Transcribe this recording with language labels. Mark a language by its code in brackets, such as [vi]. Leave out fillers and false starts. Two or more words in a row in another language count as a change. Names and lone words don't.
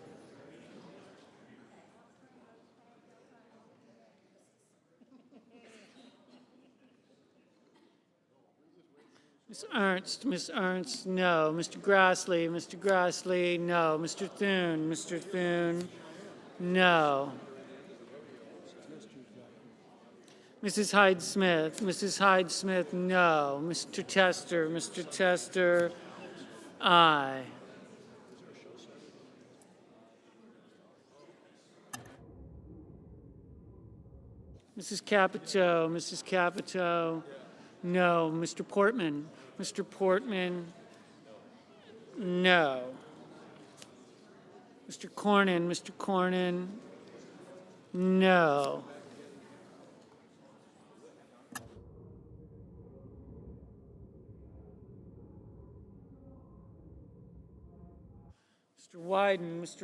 [en] Ms. Ernst, no. Mr. Grassley, no. Mr. Thune, no. Mrs. Hyde Smith, no. Mr. Tester, aye. Mrs. Capito, no. Mr. Portman, no. Mr. Cornyn, no. Mr.